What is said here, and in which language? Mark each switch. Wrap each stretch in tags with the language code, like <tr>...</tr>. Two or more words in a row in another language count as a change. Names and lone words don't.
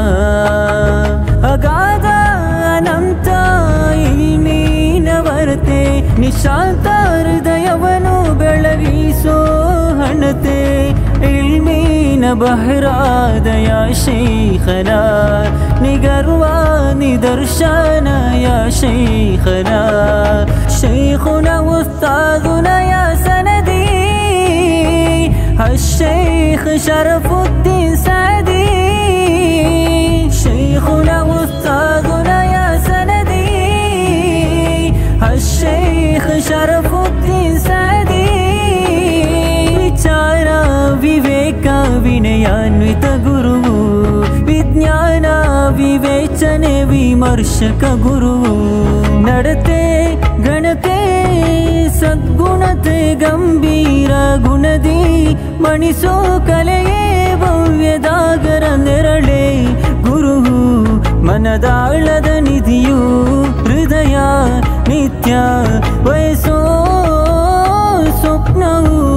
<kn>ಅಗಾಧ ಅನಂತ ಇಲ್ಮೀನ ವರತೆ ನಿಶಾಂತ ಹೃದಯವನು ಬೆಳಗಿಸೋ ಹಣತೆ ಇಲ್ಮೀನ ಬಹರಾದ</kn> <ar>يا شيخنا</ar> <kn>ನಿಗರ್ವ ನಿದರ್ಶನ</kn> <ar>يا شيخنا شيخنا أستاذنا يا سندي الشيخ شرف الدين سعدي شيخنا أستاذنا يا سندي الشيخ شرف الدين</ar> <kn>سعدي ವಿಚಾರ ವಿವೇಕ ವಿನಯಾನ್ವಿತ ಗುರುವು ವಿಜ್ಞಾನ ವಿವೇಚನೆ ವಿಮರ್ಶಕ ಗುರುವು ನಡತೆ ಗಣತೆ ಸದ್ಗುಣತೆ ಗಂಭೀರ ಗುಣದಿ ಮಣಿಸೋ ಕಲೆಯೇ ಭವ್ಯದಾಗರ ನೆರಳೆ ಗುರುವು ಮನದಾಳದ ನಿಧಿಯು ಹೃದಯ ನಿತ್ಯ ವಯಸ್ಸೋ ಸ್ವಪ್ನವು</kn>